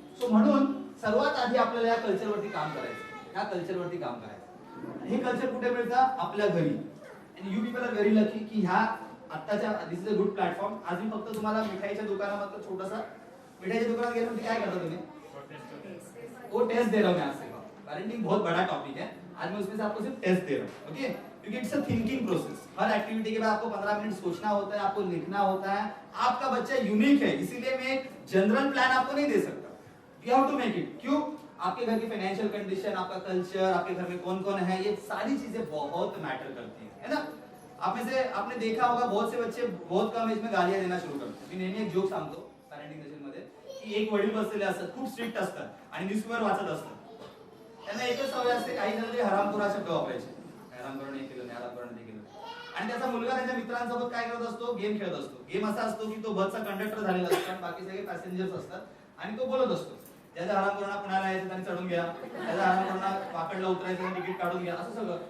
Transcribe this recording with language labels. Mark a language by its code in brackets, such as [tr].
[mr] So म्हणून सर्वात आधी आपल्याला या कल्चरवरती काम करायचं। हे कल्चर कुठे मिळतं? आपल्या घरी। आणि [en] you people are very lucky [mr] की ह्या आत्ताच्या, [en] This is a good platform. [mr] आज मी फक्त तुम्हाला मिठाईच्या दुकानामध्ये छोटासा, मिठाईच्या दुकानात गेल्यानंतर काय करता तुम्ही? [hi] वो टेस्ट दे रहा हूं मैं आपसे। पेरेंटिंग बहुत बड़ा टॉपिक है, आज मैं उसमें से आपको सिर्फ टेस्ट दे रहा हूं। ओके, क्योंकि [en] It's a thinking process. [hi] हर activity के बाद आपको 15 मिनट सोचना होता है, आपको लिखना होता है। आपका बच्चा यूनिक है, इसीलिए मैं एक जनरल प्लान आपको नहीं दे सकता। [en] You have to make it. [hi] क्यों? आपके घर की फाइनेंशियल कंडीशन, आपका कल्चर, आपके घर में कौन कौन है, ये सारी चीजें बहुत मैटर करती है ना। आप में से आपने देखा होगा बहुत से बच्चे बहुत कम एज में गालियां देना शुरू [mr] करतात। मी नेहमी एक जोक सांगतो पॅरेंटिंग सेशन मध्ये की एक वडील बसलेले असतात, खूप स्ट्रिक्ट असतात आणि न्यूजपेपर वाचत असतात। त्यांना एकच सवय असते, काही जण ते हरामखोर शब्द वापरायचे, हरामखोर नाही केलं, हरामखोर नाही केलं। आणि त्याचा मुलगा त्याच्या मित्रांसोबत काय करत असतो? गेम खेळत असतो। गेम असा असतो की तो बसचा कंडक्टर झालेला असतो आणि बाकी सगळे पॅसेंजर्स असतात, आणि तो बोलत असतो त्याच्या हरामखोरांना पुण्याला यायचं आणि चढून घ्या, त्याच्या हरामखोरांना वाकडला उतरायचं आणि तिकीट काढून घ्या, असं सगळं।